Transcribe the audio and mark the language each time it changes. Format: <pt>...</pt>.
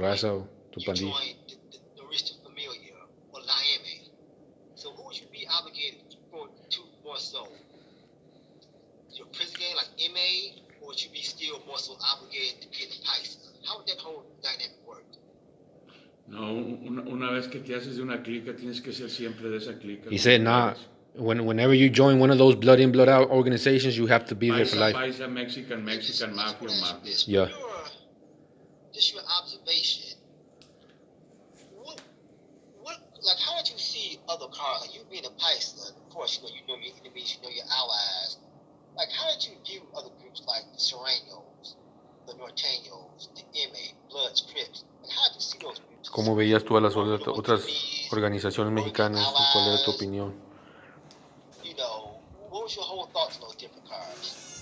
<es>raza o tu</es> <en>you</en> <es>pandilla.</es> <en>joined the Rista Familia or La M. So who would you be obligated to more so? Your prison gang, like MA, or would you be still more so obligated to be the Paisa? How would that whole dynamic work?</en> <es>No, una vez que te haces de una clica, tienes que ser siempre de esa clica.</es> <en>He said, nah, whenever you join one of those blood in, blood out organizations, you have to be there for life. Paisa, Mexican, mafia, mafia. Yeah. Just your observation. What, like, how did you see other cars? Like, you being a Paisa, of course, you know your enemies, you know your allies. Like, how did you view other groups like the Serranos, the Norteños, the MA, Bloods, Crips? Like, how did you see those groups?</en> <es>¿Cómo veías tú a las otras organizaciones mexicanas? ¿Cuál era tu opinión?</es> <en>What was your whole thoughts on those different cars?</en>